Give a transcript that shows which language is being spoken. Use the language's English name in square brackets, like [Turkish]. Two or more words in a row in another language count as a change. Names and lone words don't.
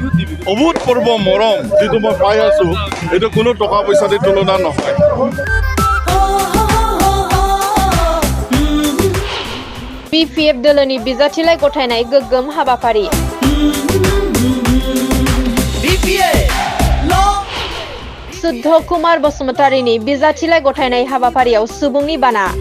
[Assamese] অভূতপূৰ্ব মৰম যিটো মই পাই আছোঁ এইটো কোনো টকা পইচা দি তুলনা নহয়। [Bodo] BPF दोलोनि बिजाथिलाइ गथायनाय गोग्गोम हाबाफारि। शुद्ध कुमार बसुमतारीनि बिजाथिलाइ गथायनाय हाबाफारियाव सुबुंनि बाना।